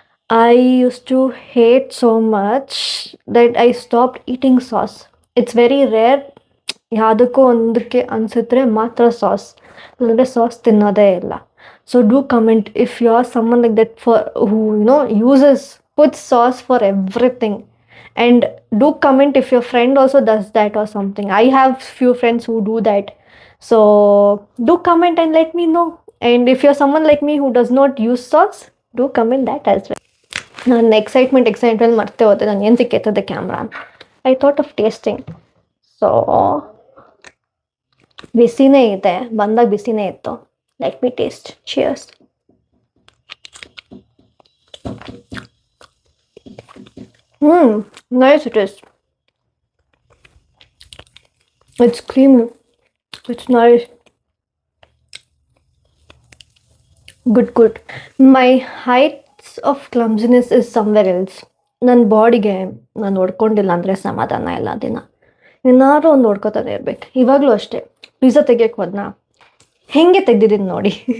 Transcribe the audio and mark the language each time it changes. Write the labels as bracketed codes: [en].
[en] I use to hate so much that I stop eating sauce. It's very rare, [kn] ಯಾವುದಕ್ಕೂ ಒಂದಕ್ಕೆ ಅನಿಸಿದ್ರೆ ಮಾತ್ರ sauce, ಇಲ್ಲಾಂದರೆ ಸಾಸ್ ತಿನ್ನೋದೇ ಇಲ್ಲ. [en] So do comment if you are someone like that for who puts sauce for everything. And do comment if your friend also does that or something. I have few friends who do that. So do comment and let me know. And if you're someone like me who does not use sauce, do comment that as well. [kn] ನಾನು excitement ಮರ್ತೆ ಹೋದೆ, ನಾನು ಏನು ಸಿಕ್ಕೈತದೆ camera. [en] I thought of tasting. So [kn] ಬಿಸಿನೇ ಇದೆ, ಬಂದಾಗ ಬಿಸಿನೇ ಇತ್ತು. [en] Let me taste. Cheers. Nice it is. It's creamy. It's nice. Good. My heights of clumsiness is somewhere else. [kn] ನನ್ನ ಬಾಡಿಗೆ ನಾನು ನೋಡ್ಕೊಂಡಿಲ್ಲ ಅಂದರೆ ಸಮಾಧಾನ ಇಲ್ಲ. ದಿನ ಏನಾದ್ರು ಒಂದು ನೋಡ್ಕೊತಾನೆ ಇರ್ಬೇಕು. ಇವಾಗಲೂ ಅಷ್ಟೇ, ಪಿಜ್ಜಾ ತೆಗಿಯಕ್ಕೆ ಹೋದ್ನಾ, ಹೆಂಗೆ ತೆಗ್ದಿದ್ದೀನಿ ನೋಡಿ.